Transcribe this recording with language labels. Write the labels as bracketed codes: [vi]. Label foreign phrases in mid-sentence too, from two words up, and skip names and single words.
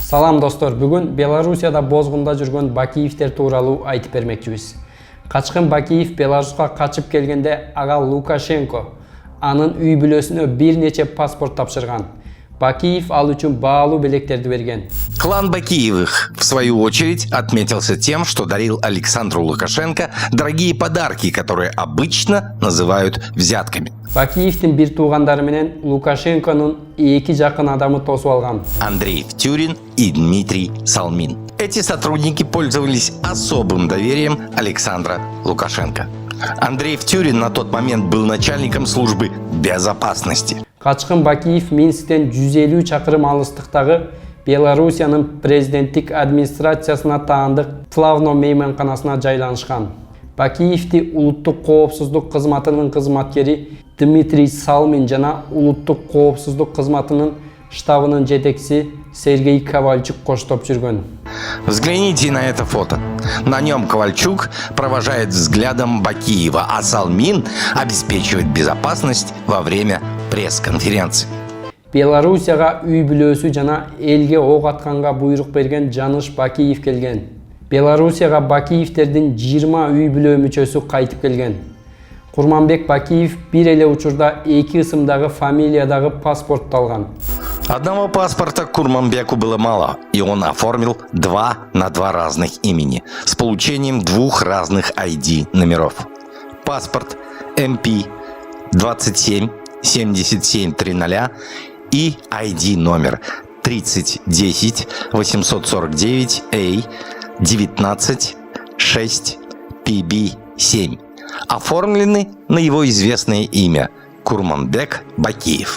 [ky] Салам достор, бүгүн Белоруссияда бозгунда жүргөн Бакиевтер тууралуу айтып бермекчибиз. Качкын Бакиев Беларуска качып келгенде ага Лукашенко анын үй бүлөсүнө бир нече паспорт тапшырган. Бакиев ал үчүн баалуу белектерди берген. [ru] Клан Бакиевых, в свою очередь, отметился тем, что дарил Александру Лукашенко дорогие подарки, которые обычно называют взятками. [ky] Бакиевдин бир туугандары менен Лукашенконун эки жакын адамы тосуп алган. [ru] Андрей Втюрин и Дмитрий Салмин. Эти сотрудники пользовались особым доверием Александра Лукашенко. Андрей Втюрин на тот момент был начальником службы безопасности. [ky] Качкын Бакиев Минсктен 150 чакырым алыстыктагы Белоруссиянын президенттик администрациясына таандык Плавно мейманканасына жайланышкан. Бакиевди улуттук коопсуздук кызматынын кызматкери Дмитрий Салмин жана улуттук коопсуздук кызматынын штабынын жетекчиси Сергей Ковальчук коштоп жүргөн. [ru] Взгляните на это фото. На нем Ковальчук провожает взглядом Бакиева, а Салмин обеспечивает безопасность во время пресс-конференции. [ky] Белоруссияга үй бүлөсү жана элге ок атканга буйрук берген Жаныш Бакиев келген. Белоруссияга Бакиевтердин 20 үй бүлө мүчөсү кайтып келген. Курманбек Бакиев бир эле учурда эки ысымдагы фамилиядагы паспорт алган. [ru] Одного паспорта Курманбеку было мало, и он оформил 2 на 2 разных имени с получением 2 разных ID номеров. Паспорт MP 27 77 30 и ID номер 3010 849 A 19 6 PB 7 оформлены на его известное имя Курманбек Бакиев.